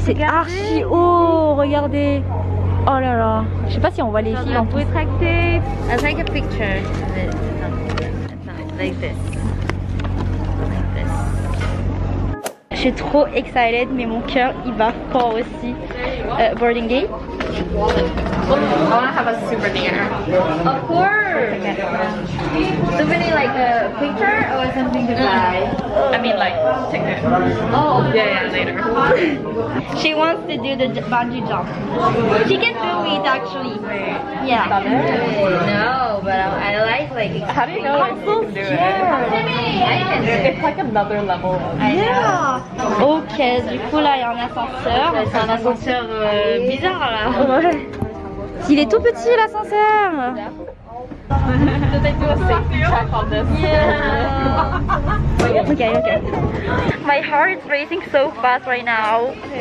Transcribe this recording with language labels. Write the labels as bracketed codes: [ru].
[fr] C'est archi haut, regardez. Oh là là. Je sais pas si on voit les filles en plus. [en] Retracted. I'll take a picture. Like this. [fr] Je suis trop excited, mais mon cœur il bat fort aussi. [en] Boarding gate. I want to have a souvenir. Of course. Souvenir like a picture or something to buy? I mean like ticket. Oh. Yeah, later. She wants to do the bungee jump. She can do it actually. Yeah. No, but I like How do you know I'm so scared. I can do it. It's like another level of Yeah. [fr] Ok, du coup là il y a un ascenseur. C'est un ascenseur bizarre là. Ouais. Il est tout petit l'ascenseur. [en] Did they do a safety check on this? Yeah. Okay. My heart is racing so fast right now.